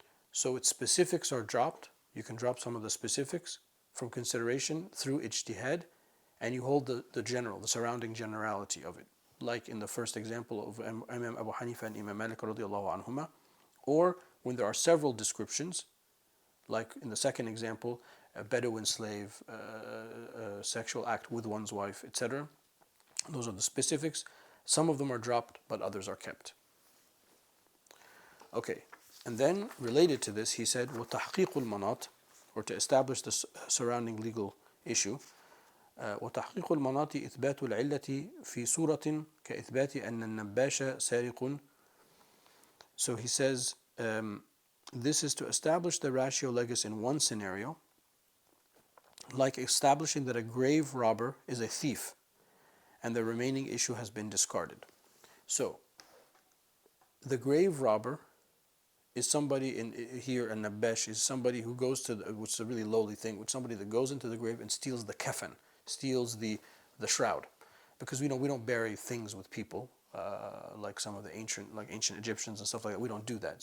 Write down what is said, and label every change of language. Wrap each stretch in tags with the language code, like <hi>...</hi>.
<en>So its specifics are dropped. You can drop some of the specifics from consideration through ijtihad, and you hold the general, the surrounding generality of it, like in the first example of Imam Abu Hanifa and Imam Malik radiallahu anhuma, or when there are several descriptions, like in the second example, a Bedouin slave, a sexual act with one's wife, etc. Those are the specifics. Some of them are dropped, but others are kept. Okay, and then related to this, he said,</en> <ar>وَتَحْقِيقُ الْمَنَاطِ</ar> <en>or to establish the surrounding legal issue.</en> <ar>وتحقيق المناط إثبات العلة في صورة كإثبات أن النباش سارق.</ar> <en>So he says, this is to establish the ratio legis in one scenario, like establishing that a grave robber is a thief, and the remaining issue has been discarded. So, the grave robber is somebody in here, and Nabesh is somebody who goes to, which is a really lowly thing, which somebody that goes into the grave and steals the kafan, steals the shroud, because we don't bury things with people like some of the ancient Egyptians and stuff like that. We don't do that.</en>